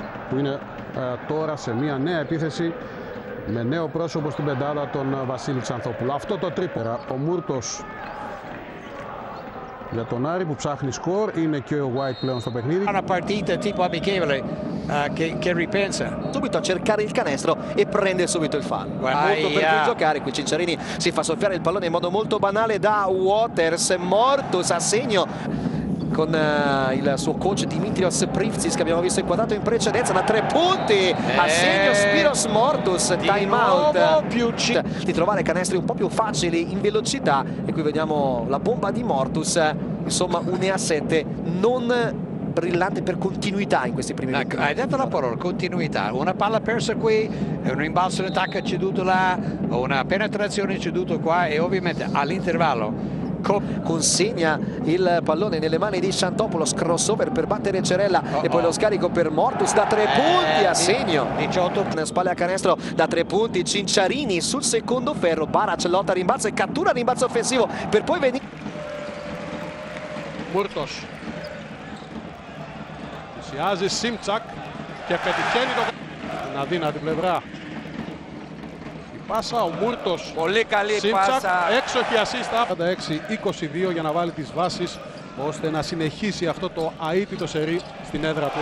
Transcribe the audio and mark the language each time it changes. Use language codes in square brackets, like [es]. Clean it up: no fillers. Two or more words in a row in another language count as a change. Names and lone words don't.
[el] που είναι τώρα σε μια νέα επίθεση με νέο πρόσωπο στην πεντάδα τον Βασίλη Ξανθόπουλο. Αυτό το τρίπερα, ο Μούρτος για τον Άρη που ψάχνει σκορ, είναι και ο White πλέον στο παιχνίδι. [it] Una partita tipo amichevole che ripensa. Subito a cercare il canestro e prende subito il fallo. Molto per cui giocare, qui Cinciarini si fa soffiare il pallone in modo molto banale da Waters, Mortus a segno con il suo coach Dimitrios Privcis che abbiamo visto inquadrato in precedenza da 3 punti, a segno Spiros Mortus, time out, di trovare canestri un po' più facili in velocità e qui vediamo la bomba di Mortus, insomma un E7 non brillante per continuità in questi primi minuti. Hai detto la parola, continuità. Una palla persa qui, un rimbalzo in attacco ceduto là, una penetrazione ceduto qua e ovviamente all'intervallo consegna il pallone nelle mani di Xantopoulos, crossover per battere Cerella e poi lo scarico per Mortus da 3 punti a segno 18 spalle a canestro da 3 punti. Cinciarini sul secondo ferro, Barac lotta rimbalzo e cattura rimbalzo offensivo per poi venire [el] Μούρτος πλησιάζει Σίμτσακ και πετυχαίνει την αδύνατη πλευρά. Πάσα, ο Μούρτος, πολύ καλή Σίμτσακ, πάσα. έξοχη ασίστα. 46-22 για να βάλει τις βάσεις ώστε να συνεχίσει αυτό το αίτητο σερί στην έδρα του.